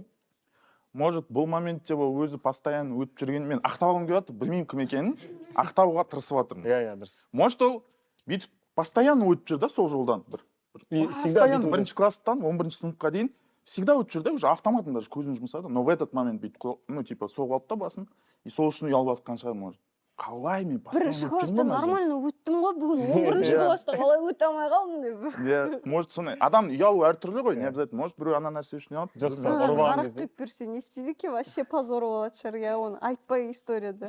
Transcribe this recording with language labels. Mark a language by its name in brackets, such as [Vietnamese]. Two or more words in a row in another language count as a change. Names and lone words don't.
[Kazakh] Может, бұл моментте ол өзі постоянно өтіп жүрген. Мен ақталғым келіп жатыр, білмеймін кім екенін. Ақтауға тырысып жатырмын. Иә, дұрыс. Может, ол бүйтіп постоянно өтіп жүр да сол жолдан. Постоянно бірінші класстан 11-ші сыныпқа дейін всегда өтіп жүр да, [Russian] уже автоматом даже [Kazakh] көзін жұмсады. [Russian] Но в этот момент бүйтіп, ну, типа, [Kazakh] соғып алды да басын. И сол үшін ұялып жатқан шығар, может. Қалай мен постоянно Бірінші өтіп класста жүрмін ба? нормально өттім ғой, бүгін 11-ші класста қалай өте алмай қалдым деп. Иә, может, сондай. Адам ұялу әртүрлі ғой, [Russian] не обязательно. [Kazakh] Может, біреу ана нәрсе үшін ұялады. Жоқ, ұрып алған Арақ кезде. құйып берсе не істейді екен? [Russian] Вообще позор [Kazakh] болады шығар, иә, оны айтпай историяда.